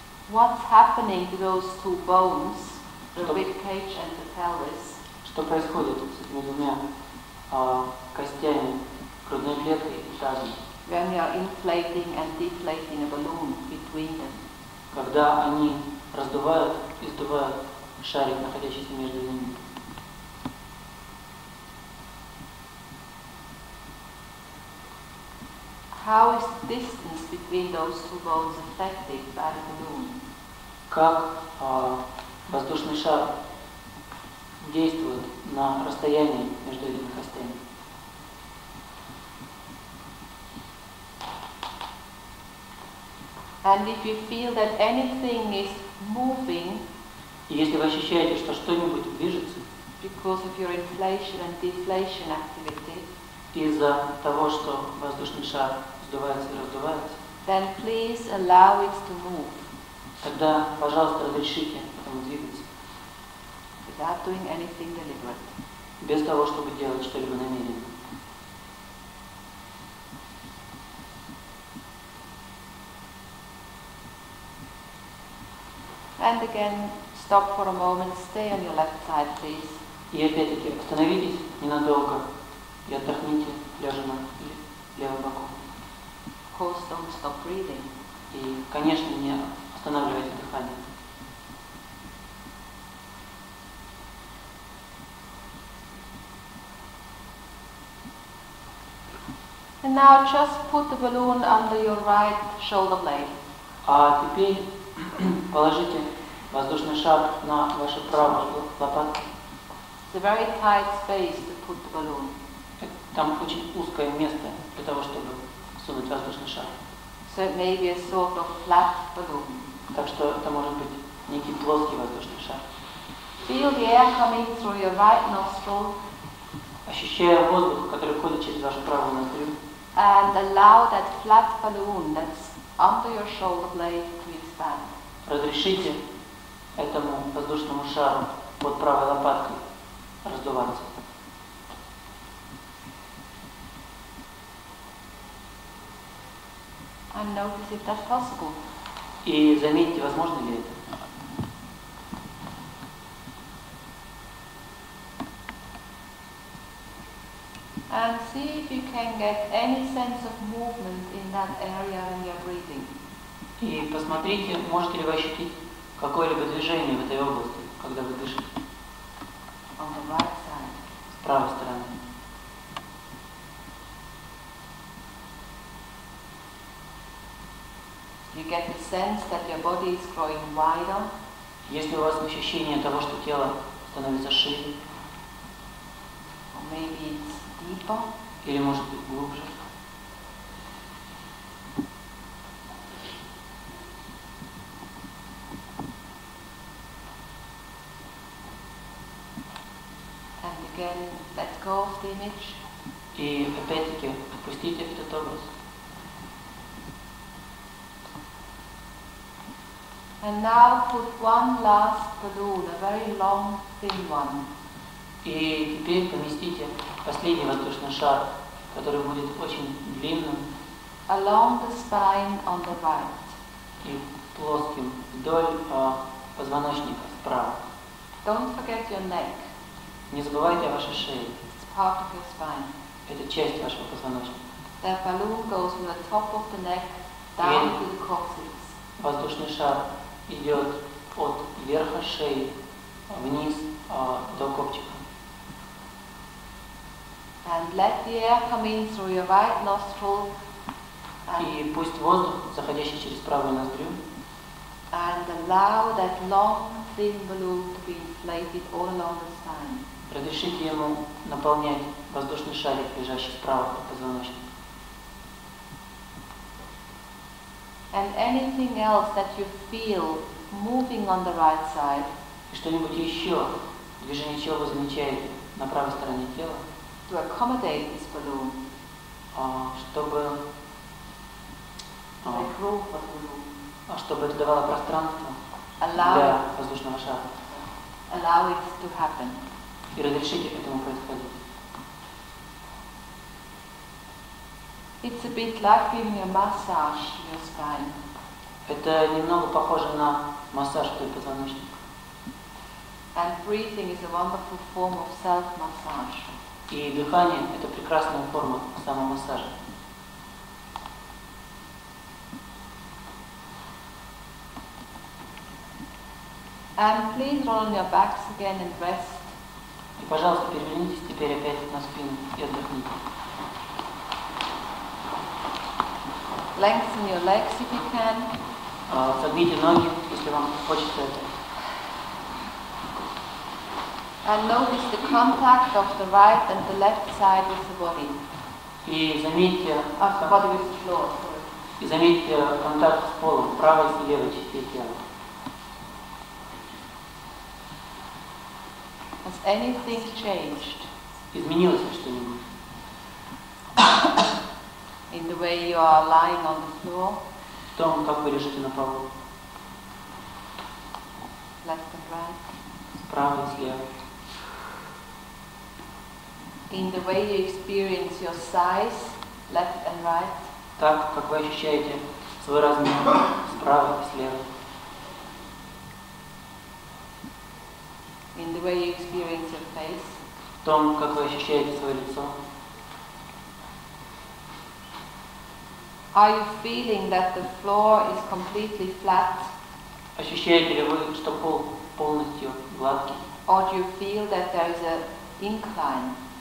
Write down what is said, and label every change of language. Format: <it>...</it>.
<en>What's happening to those two bones, the rib cage and the pelvis?</en> <ru>Что происходит с этими двумя костями, грудной клеткой и тазом,</ru> <en>When you are inflating and deflating a balloon between them?</en> <ru>когда они раздувают и сдувают шарик, находящийся между ними?</ru> <en>How is the distance between those two bones affected by the balloon?</en> <ru>Как воздушный шар действует на расстоянии между этими костями?</ru> <en>And if you feel that anything is moving</en> <ru>И если вы ощущаете, что что-нибудь движется</ru> <en>because of your inflation and deflation activity,</en> <ru>из-за того, что воздушный шар сдувается и раздувается,</ru> <en>then please allow it to move</en> <ru>тогда, пожалуйста, разрешите этому двигаться,</ru> <en>without doing anything deliberate.</en> <ru>без того, чтобы делать что-либо намеренно.</ru> <en>And again, stop for a moment, stay on your left side, please.</en> <ru>И опять-таки остановитесь ненадолго и отдохните, лежа на левом боку.</ru> <en>Of course, don't stop breathing.</en> <ru>И, конечно, не останавливайте дыхание.</ru> <en>And now just put the balloon under your right shoulder blade.</en> <ru>А теперь положите воздушный шар на вашу правую лопатку.</ru> <en>It's a very tight space to put the balloon.</en> <ru>Там очень узкое место для того, чтобы сунуть воздушный шар.</ru> <en>So it may be a sort of flat balloon.</en> <ru>Так что это может быть некий плоский воздушный шар.</ru> <en>Feel the air coming through your right nostril</en> <ru>Ощущая воздух, который входит через вашу правую ноздрю,</ru> <en>and allow that flat balloon that's under your shoulder blade to expand.</en> <ru>разрешите этому воздушному шару под правой лопаткой раздуваться.</ru> <en>And notice if that's possible.</en> <ru>И заметьте, возможно ли это.</ru> <en>And see if you can get any sense of movement in that area when you're breathing.</en> <ru>И посмотрите, можете ли вы ощутить какое-либо движение в этой области, когда вы дышите.</ru> <en>On the right side.</en> <ru>С правой стороны.</ru> <en>You get the sense that your body is growing wider.</en> <ru>Если у вас ощущение того, что тело становится шире,</ru> <en>Or maybe it's deeper.</en> <ru>или может быть глубже,</ru> <en>And again, let go of the image.</en> <ru>И опять-таки отпустите этот образ.</ru> <en>And now put one last balloon, a very long, thin one.</en> <ru>И теперь поместите последний воздушный шар, который будет очень длинным</ru> <en>Along the spine on the right.</en> <ru>и плоским вдоль позвоночника справа.</ru> <en>Don't forget your neck.</en> <ru>Не забывайте о вашей шее.</ru> <en>It's part of your spine.</en> <ru>Это часть вашего позвоночника.</ru> <en>The balloon goes from the top of the neck down to the coccyx.</en> <ru>Воздушный шар идет от верха шеи вниз до копчика.</ru> <en>And let the air come in through your right nostril</en> <ru>И пусть воздух, заходящий через правую ноздрю,</ru> <en>and allow that long, thin balloon to be inflated all along the spine.</en> <ru>разрешите ему наполнять воздушный шарик, лежащий справа от позвоночника.</ru> <en>And anything else that you feel moving on the right side,</en> <ru>И что-нибудь еще, движение чего вы замечаете на правой стороне тела,</ru> <en>to accommodate this balloon,</en> <ru>чтобы</ru> <en>make room for the balloon.</en> <ru>Чтобы это давало пространство</ru> <en>Allow</en> <ru>для воздушного шара.</ru> <en>Allow it to happen.</en> <ru>И разрешите этому происходить.</ru> <en>It's a bit like giving a massage to your spine.</en> <ru>Это немного похоже на массаж вдоль позвоночника.</ru> <en>And breathing is a wonderful form of self-massage.</en> <ru>И дыхание – это прекрасная форма самомассажа.</ru> <en>And please roll on your backs again and rest.</en> <ru>И, пожалуйста, перевернитесь теперь опять на спину и отдохните.</ru> <en>Lengthen your legs if you can.</en> <ru>Согните ноги, если вам хочется это.</ru> <en>And notice the contact of the right and the left side with the body.</en> <ru>И заметьте,</ru> <en>Of the body with the floor, sorry.</en> <ru>и заметьте контакт с полом, правой и левой частей тела.</ru> <en>Has anything changed</en> <ru>Изменилось ли что-нибудь?</ru> <en>in the way you are lying on the floor,</en> <ru>В том, как вы лежите на полу,</ru> <en>left and right?</en> <ru>справа и слева.</ru> <en>In the way you experience your size, left and right?</en> <ru>Так, как вы ощущаете свой размер справа и слева.</ru> <en>In the way you experience your face?</en> <ru>В том, как вы ощущаете свое лицо.</ru> <en>Are you feeling that the floor is completely flat?</en> <ru>Ощущаете ли вы, что пол полностью гладкий?</ru> <en>Or do you feel that there is an incline?</en>